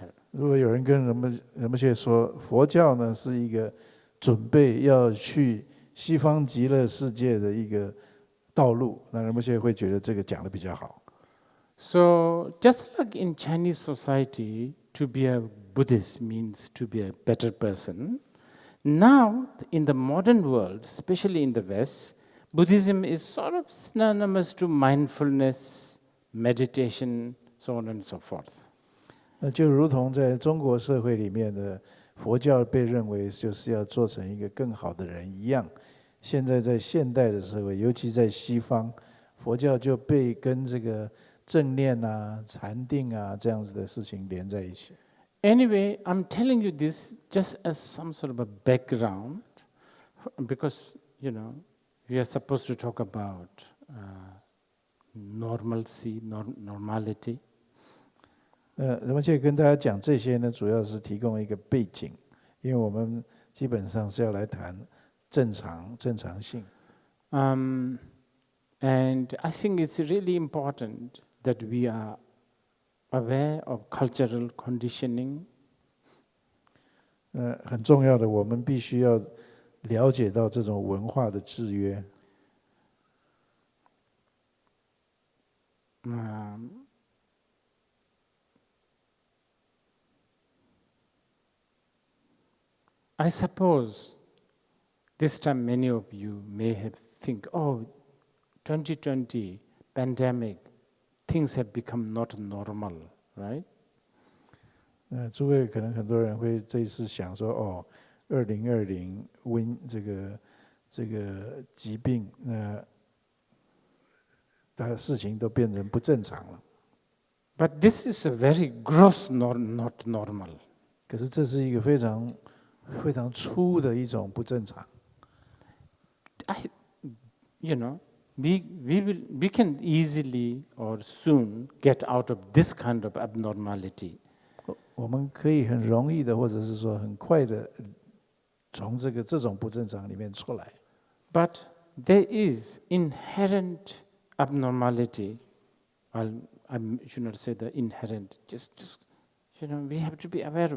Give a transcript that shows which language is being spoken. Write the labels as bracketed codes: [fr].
[zh] 如果有人跟人们去说，佛教呢是一个准备要去西方极乐世界的一个道路，那人们现在会觉得这个讲的比较好。 [en] So just like in Chinese society, to be a Buddhist means to be a better person. Now, in the modern world, especially in the West, Buddhism is sort of synonymous to mindfulness, meditation, so on and so forth. [zh] 就如同在中国社会里面的佛教被认为就是要做成一个更好的人一样，现在在现代的社会，尤其在西方，佛教就被跟这个正念啊、禅定啊这样子的事情连在一起。 [en] Anyway, I'm telling you this just as some sort of a background, because we are supposed to talk about normalcy, normality. [zh] 而且跟大家讲这些呢，主要是提供一个背景，因为我们基本上是要来谈正常性。 [en] And I think it's really important that we are aware of cultural conditioning. [zh] 很重要的，我们必须要了解到这种文化的制约。 [en] I suppose this time many of you may have think, oh, 2020 pandemic, things have become not normal, right? [zh] 诸位可能很多人会这一次想说，哦，2020这个疾病，事情都变成不正常了。 [en] But this is a very gross, not normal. [zh] 可是这是一个非常粗的一种不正常。 [en] We can easily or soon get out of this kind of abnormality. [zh] 我们可以很容易的，或者是说很快的，从这种不正常里面出来。 [en] But there is inherent abnormality. I should not say the inherent. Just we have to be aware.